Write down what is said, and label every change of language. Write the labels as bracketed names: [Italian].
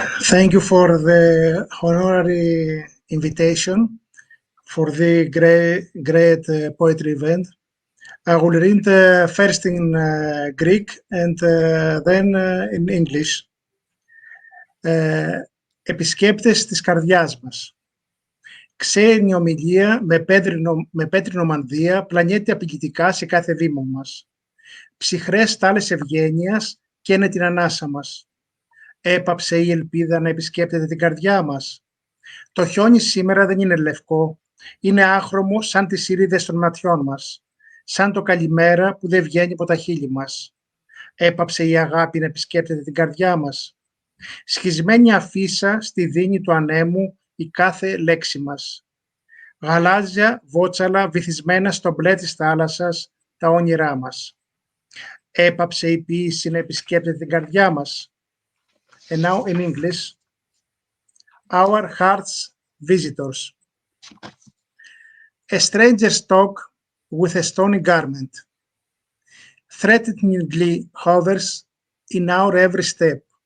[English] Thank you for the honorary invitation for the great poetry event. I will read first in Greek and then in English. [Greek] Επισκέπτες της καρδιάς μας. Ξένη ομιλία με πέτρινο μανδύα πλανιέται απειλητικά σε κάθε βήμα μας. Ψυχρές στάλες ευγένειας καίνε την ανάσα μας. Έπαψε η ελπίδα να επισκέπτεται την καρδιά μας. Το χιόνι σήμερα δεν είναι λευκό, είναι άχρωμο σαν τις ηρίδες των ματιών μας, σαν το καλημέρα που δεν βγαίνει από τα χείλη μας. Έπαψε η αγάπη να επισκέπτεται την καρδιά μας. Σχισμένη αφίσα στη δίνη του ανέμου η κάθε λέξη μας. Γαλάζια βότσαλα βυθισμένα στο μπλε της θάλασσας τα όνειρά μας. Έπαψε η ποίηση να επισκέπτεται την καρδιά μας. [English] And now in English, our heart's visitors. A stranger's talk with a stony garment threateningly hovers in our every step.